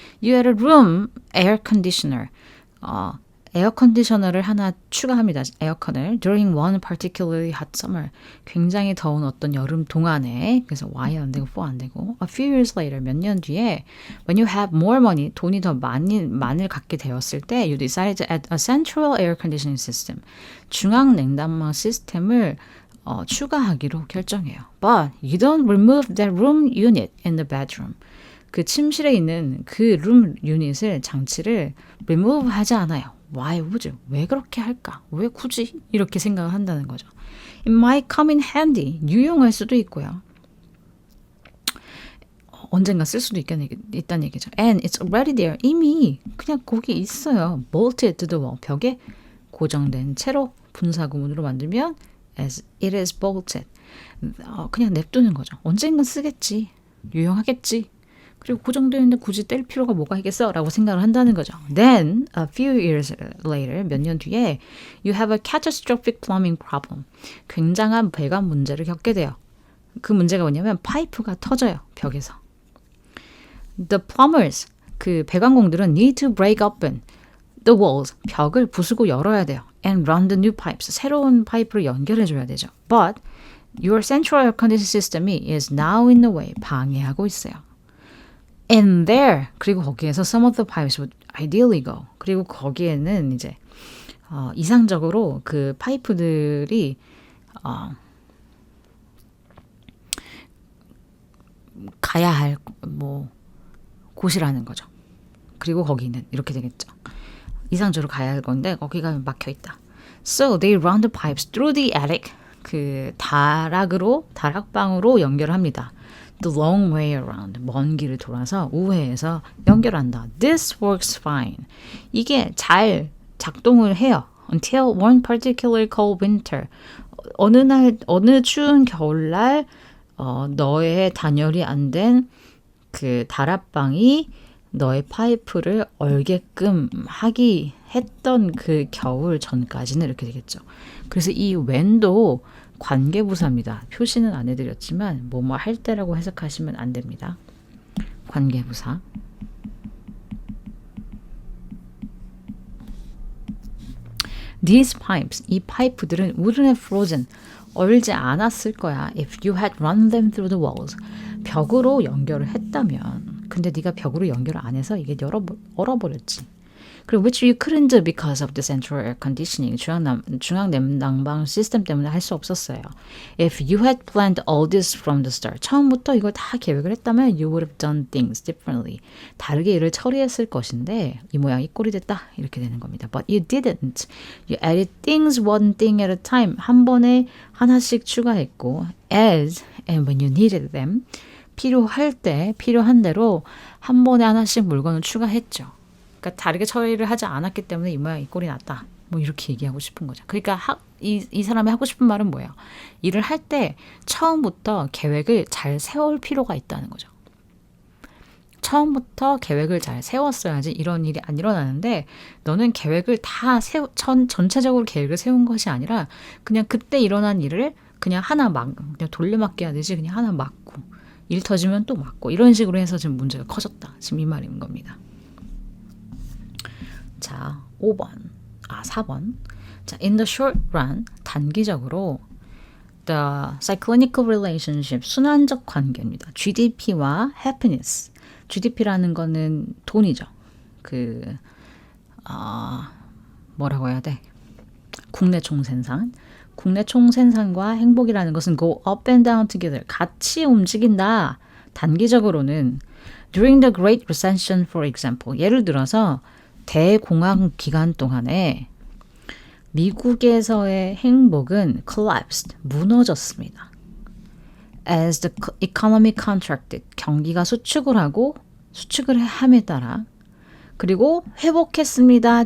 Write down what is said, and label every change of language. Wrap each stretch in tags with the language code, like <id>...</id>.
<en>You had a room air conditioner.</en> <ko>에어 컨디셔너를 하나 추가합니다. 에어컨을.</ko> <en>During one particularly hot summer.</en> <ko>굉장히 더운 어떤 여름 동안에. 그래서 Why 안 되고 For 안 되고.</ko> <en>A few years later.</en> <ko>몇 년 뒤에</ko> <en>When you have more money.</en> <ko>돈이 더 많이 갖게 되었을 때</ko> <en>You decided to add a central air conditioning system.</en> <ko>중앙 냉난방 시스템을 추가하기로 결정해요.</ko> <en>But you don't remove that room unit in the bedroom.</en> <ko>그 침실에 있는 그 룸 유닛을, 장치를 remove 하지 않아요.</ko> <en>Why would you?</en> <ko>왜 그렇게 할까? 왜 굳이? 이렇게 생각을 한다는 거죠.</ko> <en>It might come in handy.</en> <ko>유용할 수도 있고요. 언젠가 쓸 수도 있다는 얘기죠.</ko> <en>And it's already there.</en> <ko>이미 그냥 거기 있어요.</ko> <en>Bolted to the wall.</en> <ko>벽에 고정된 채로 분사구문으로 만들면</ko> <en>as it is bolted.</en> <ko>그냥 냅두는 거죠. 언젠가 쓰겠지. 유용하겠지. 그리고 고정되어 있는데 굳이 뗄 필요가 뭐가 있겠어? 라고 생각을 한다는 거죠.</ko> <en>Then, a few years later,</en> <ko>몇 년 뒤에</ko> <en>you have a catastrophic plumbing problem.</en> <ko>굉장한 배관 문제를 겪게 돼요. 그 문제가 뭐냐면 파이프가 터져요. 벽에서.</ko> <en>The plumbers,</en> <ko>그 배관공들은</ko> <en>need to break open the walls,</en> <ko>벽을 부수고 열어야 돼요.</ko> <en>And run the new pipes,</en> <ko>새로운 파이프를 연결해줘야 되죠.</ko> <en>But your central air conditioning system is now in the way,</en> <ko>방해하고 있어요.</ko> <en>And there,</en> <ko>그리고 거기에서</ko> <en>some of the pipes would ideally go.</en> <ko>그리고 거기에는 이제 이상적으로 그 파이프들이 가야 할 곳이라는 거죠. 그리고 거기는 이렇게 되겠죠. 이상적으로 가야 할 건데 거기가 막혀 있다.</ko> <en>So they run the pipes through the attic.</en> <ko>그 다락방으로 연결합니다.</ko> <en>The long way around.</en> <ko>먼 길을 돌아서 우회해서 연결한다.</ko> <en>This works fine.</en> <ko>이게 잘 작동을 해요.</ko> <en>Until one particular cold winter.</en> <ko>어느 추운 겨울날 너의 단열이 안 된 그 다락방이 너의 파이프를 얼게끔 하기 했던 그 겨울 전까지는 이렇게 되겠죠. 그래서 이 when도 관계부사입니다. 표시는 안 해드렸지만 뭐뭐 할 때라고 해석하시면 안 됩니다. 관계부사.</ko> <en>These pipes,</en> <ko>이 파이프들은</ko> <en>wouldn't have frozen,</en> <ko>얼지 않았을 거야.</ko> <en>If you had run them through the walls.</en> <ko>벽으로 연결을 했다면. 근데 네가 벽으로 연결을 안 해서 이게 얼어버렸지.</ko> <en>그리고 which you couldn't do because of the central air conditioning.</en> <ko>중앙 냉방 시스템 때문에 할 수 없었어요.</ko> <en>If you had planned all this from the start.</en> <ko>처음부터 이걸 다 계획을 했다면</ko> <en>you would have done things differently.</en> <ko>다르게 일을 처리했을 것인데 이 모양 이 꼴이 됐다. 이렇게 되는 겁니다.</ko> <en>But you didn't. You added things one thing at a time.</en> <ko>한 번에 하나씩 추가했고</ko> <en>as and when you needed them.</en> <ko>필요할 때 필요한 대로 한 번에 하나씩 물건을 추가했죠. 그러니까 다르게 처리를 하지 않았기 때문에 이 모양 이 꼴이 났다. 뭐 이렇게 얘기하고 싶은 거죠. 그러니까 이 사람이 하고 싶은 말은 뭐예요? 일을 할 때 처음부터 계획을 잘 세울 필요가 있다는 거죠. 처음부터 계획을 잘 세웠어야지 이런 일이 안 일어나는데 너는 계획을 다 전체적으로 계획을 세운 것이 아니라 그냥 그때 일어난 일을 그냥 그냥 돌려막기 하듯이 그냥 하나 막고 일 터지면 또 막고 이런 식으로 해서 지금 문제가 커졌다. 지금 이 말인 겁니다. 자, 4번.</ko> <en>자, in the short run,</en> <ko>단기적으로</ko> <en>the cyclical relationship,</en> <ko>순환적 관계입니다. GDP와 happiness. GDP라는 거는 돈이죠. 뭐라고 해야 돼? 국내 총생산. 국내 총생산과 행복이라는 것은</ko> <en>go up and down together.</en> <ko>같이 움직인다. 단기적으로는</ko> <en>during the Great Recession, for example.</en> <ko>예를 들어서 대공황 기간 동안에 미국에서의 행복은 collapsed, 무너졌습니다.</ko> <en>As the economy contracted,</en> <ko>경기가 수축을 함에 따라 그리고 회복했습니다.</ko>